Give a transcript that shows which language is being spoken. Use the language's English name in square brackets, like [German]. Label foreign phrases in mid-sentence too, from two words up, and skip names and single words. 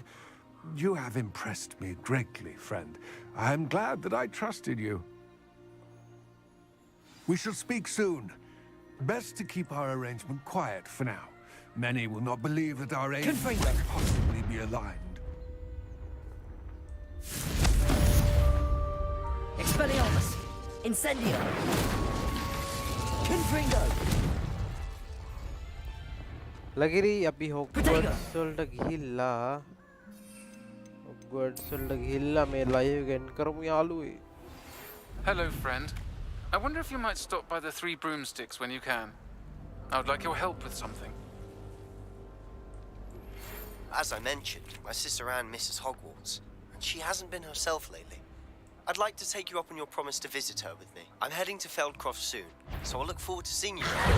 [English] You have impressed me greatly, friend. I am glad that I trusted you. We shall speak soon. Best to keep our arrangement quiet for now. Many will not believe that our aims can possibly be aligned. Expelliarmus! Incendio! Confringo! [Sinhala] ලගිරි අපි Hogwarts වලට ගිහිල්ලා Hogwarts වලට ගිහිල්ලා මේ ලයිව් ගෙන් කරමු යාළුවේ. [English] Hello, friend. I wonder if you might stop by the Three Broomsticks when you can. I would like your help with something. As I mentioned, my sister Anne misses Hogwarts, and she hasn't been herself lately. I'd like to take you up on your promise to visit her with me. I'm heading to Feldcroft soon, so I'll look forward to seeing you there.